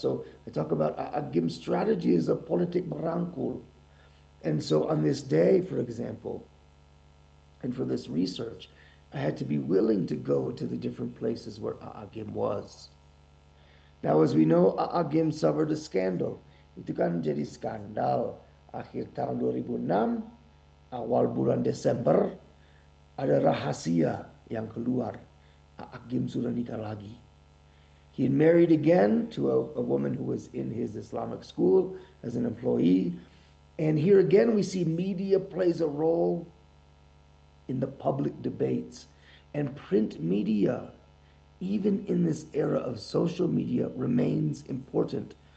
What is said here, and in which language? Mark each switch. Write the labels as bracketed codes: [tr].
[en] So I talk about Agim's strategy is a [id] politik merangkul. [en] And so on this day, for example, and for this research, I had to be willing to go to the different places where Agim was. Now, as we know, Agim suffered a scandal. [id] Itu kan jadi skandal. Akhir tahun 2006, awal bulan Desember, ada rahasia yang keluar. Agim sudah nikah lagi. [en] He had married again to a woman who was in his Islamic school as an employee. And here again, we see media plays a role in the public debates. And print media, even in this era of social media, remains important.